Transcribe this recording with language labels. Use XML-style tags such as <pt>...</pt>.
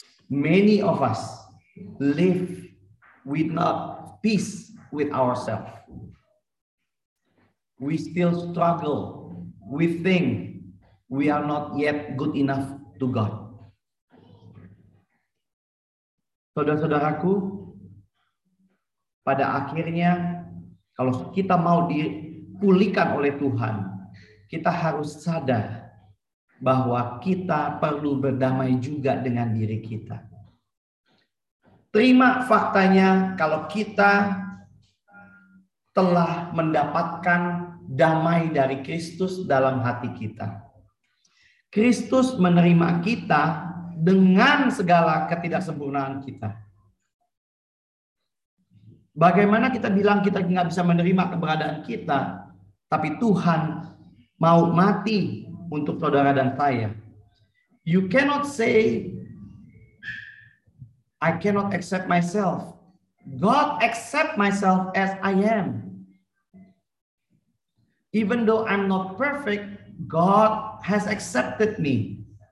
<en>Many of us live without peace with ourselves. We still struggle. We think we are not yet good enough to God.</en> <id>Saudara-saudaraku, pada akhirnya, kalau kita mau dipulihkan oleh Tuhan, kita harus sadar bahwa kita perlu berdamai juga dengan diri kita. Terima faktanya kalau kita telah mendapatkan damai dari Kristus dalam hati kita. Kristus menerima kita dengan segala ketidaksempurnaan kita. Bagaimana kita bilang kita nggak bisa menerima keberadaan kita, tapi Tuhan mau mati untuk saudara dan saya.</id> <en>You cannot say, I cannot accept myself. God accept myself as I am. Even though I'm not perfect, God has accepted me.</en>